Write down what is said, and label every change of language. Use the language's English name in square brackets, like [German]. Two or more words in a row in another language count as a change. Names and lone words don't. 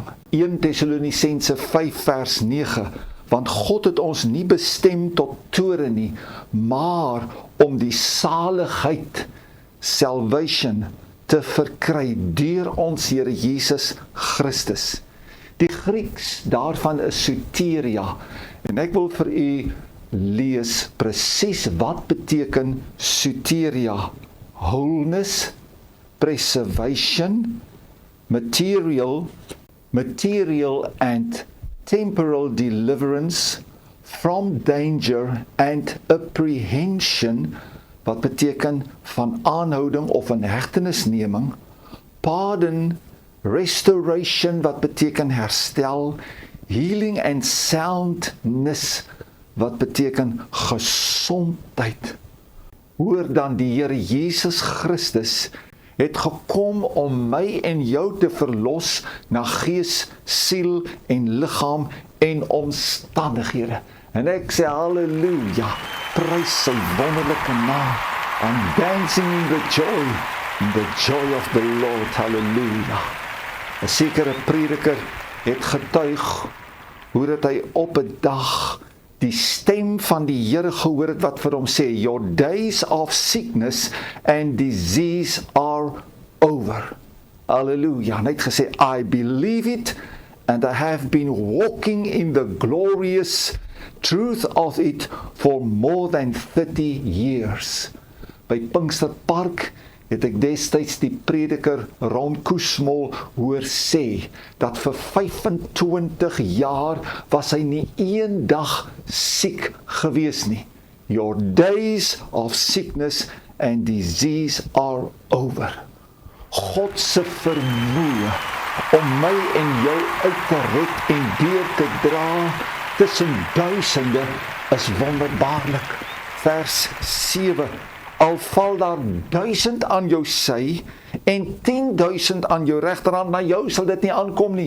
[Afrikaans] 1 Tessalonisense 5 vers 9, want God het ons nie bestem tot toorn nie, maar om die saligheid, salvation, te verkry deur ons Here Jesus Christus. Die Grieks daarvan is soteria, en ek wil vir u lees presies wat beteken soteria: [English] wholeness, preservation, material and temporal deliverance from danger and apprehension, [Afrikaans] wat beteken van aanhouding of in hegtenisneming, [English] pardon, restoration, [Afrikaans] wat beteken herstel, [English] healing and soundness, [Afrikaans] wat beteken gesondheid. Hoor dan, die Here Jesus Christus het gekom om my en jou te verlos na gees, siel en liggaam en omstandighede. En ek sê halleluja, prys sy wonderlike naam. [English] I'm dancing in the joy of the Lord, [Afrikaans] halleluja. 'n sekere prediker het getuig hoe dat hy op 'n dag die stem van die Here gehoor het wat vir hom sê, [English] your days of sickness and disease are over. [Afrikaans] Halleluja. Hy het gesê, [English] I believe it and I have been walking in the glorious truth of it for more than 30 years. [Afrikaans] By Pinksterpark het ek destyds die prediker Ron Koesmol hoor sê, dat vir 25 jaar was hy nie een dag siek gewees nie. [English] Your days of sickness and disease are over. [Afrikaans] God se vermoë om my en jou uit te red en deur te dra tussen duisende is wonderbaarlik. Vers 7, al val daar 1000 aan jou sy en 10.000 aan jou regterhand, na jou sal dit nie aankom nie.